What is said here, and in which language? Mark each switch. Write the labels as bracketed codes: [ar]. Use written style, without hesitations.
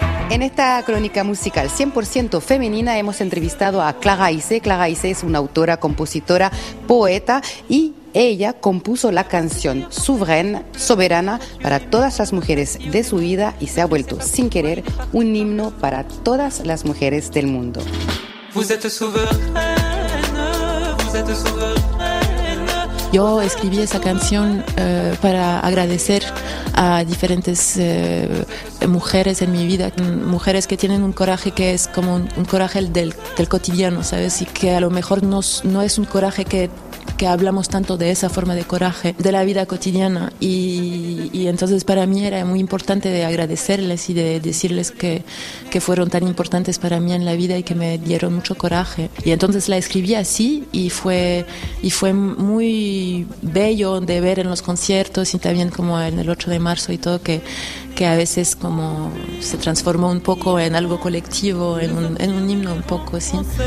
[es] En esta crónica musical 100% femenina hemos entrevistado a Clara Ise. Clara Ise es una autora, compositora, poeta y ella compuso la canción Souveraine, soberana, para todas las mujeres de su vida y se ha vuelto, sin querer, un himno para todas las mujeres del mundo. [fr] Vous êtes souveraine, vous êtes souveraine. [es] Yo escribí esa canción para agradecer a diferentes mujeres en mi vida, mujeres que tienen un coraje que es como un coraje del cotidiano, ¿sabes? Y que a lo mejor no es un coraje que hablamos tanto de esa forma de coraje de la vida cotidiana y entonces para mí era muy importante de agradecerles y de decirles que fueron tan importantes para mí en la vida y que me dieron mucho coraje y entonces la escribí así y fue muy bello de ver en los conciertos y también como en el 8 de marzo y todo que a veces como se transformó un poco en algo colectivo, en un himno un poco así.